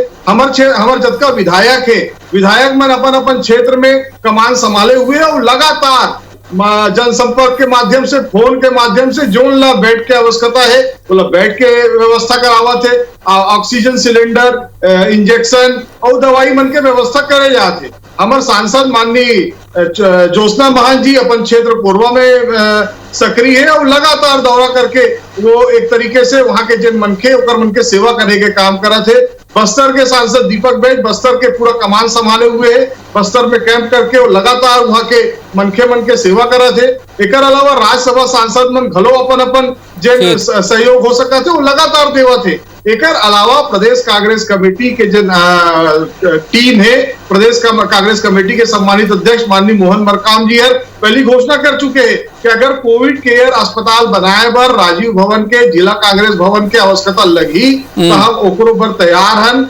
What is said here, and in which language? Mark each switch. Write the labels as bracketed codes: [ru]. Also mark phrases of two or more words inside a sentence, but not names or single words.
[hne] हमार जब का विधायक है, विधायक मन अपन क्षेत्र में कमान संभाले हुए और लगातार जनसंपर्क के माध्यम से, फोन के माध्यम से जोन ला बेड के आवश्यकता है बोला बेड के व्यवस्था करावा थे, [en] oxygen cylinder, [hne] इंजेक्शन और दवाई मन के व्यवस्था करे जाते। हमारे सांसद माननीय ज्योत्सना महान जी अपन क्षेत्र पूर्वा में सक्रिय है और लगातार दौरा करके वो एक तरीके से वहां के जन मनखे ओकर मन के सेवा करे के काम करा थे। बस्तर के सांसद दीपक बैज बस्तर के पूरा कमान संभाले हुए है, बस्तर में कैंप करके और लगातार वहां के मनखे मन के सेवा करा थे। एकर अलावा राज्यसभा सांसद मन घलो अपन जन सहयोग हो सका थे वो लगातार देवा थे। एकर अलावा प्रदेश कांग्रेस कमेटी के जन टीम है, प्रदेश कांग्रेस कमेटी के सम्मानित अध्यक्ष माननीय मोहन मरकाम जी हर पहली घोषणा कर चुके हैं कि अगर [en] Covid care [hne] अस्पताल बनाए बर राजीव भवन के जिला कांग्रेस भवन के आवश्यकता लगी तो हम ओकरो पर तैयार हन।